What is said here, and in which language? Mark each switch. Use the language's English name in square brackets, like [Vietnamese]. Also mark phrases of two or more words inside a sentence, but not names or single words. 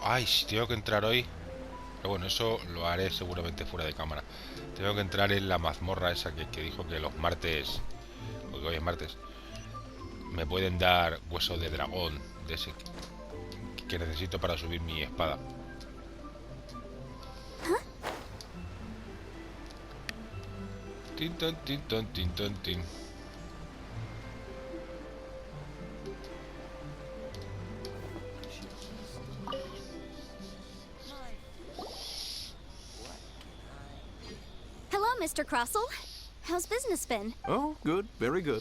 [Spanish] ¡Ay! Si tengo que entrar hoy... Pero bueno, eso lo haré seguramente fuera de cámara. Tengo que entrar en la mazmorra esa que dijo que los martes... Porque hoy es martes. Me pueden dar hueso de dragón. De ese que necesito para subir mi espada. Tin, ton, tin, ton, tin, ton, tin. [English] Hello, Mr. Crossel. How's business been? Oh, good, very good.